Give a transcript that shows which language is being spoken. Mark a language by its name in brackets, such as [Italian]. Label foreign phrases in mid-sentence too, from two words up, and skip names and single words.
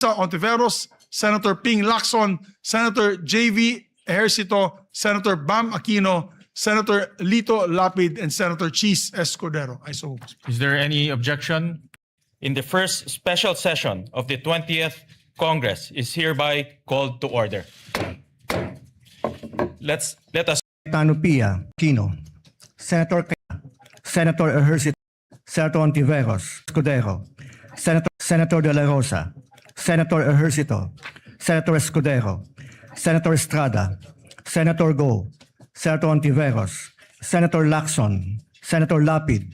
[English] Ontiveros, Senator Ping Lacson, Senator JV Ejercito, Senator Bam Aquino, Senator Lito Lapid, and Senator Cheese Escudero. I so move. Is there any objection? In the first special session of the 20th Congress is hereby called to order. Let us Cayetano Pia, Aquino, Senator Ejercito, Senator Ontiveros, Escudero, Senator De La Rosa, Senator Ejercito, Senator Escudero, Senator Estrada, Senator Go, Senator Ontiveros, Senator Lacson, Senator Lapid,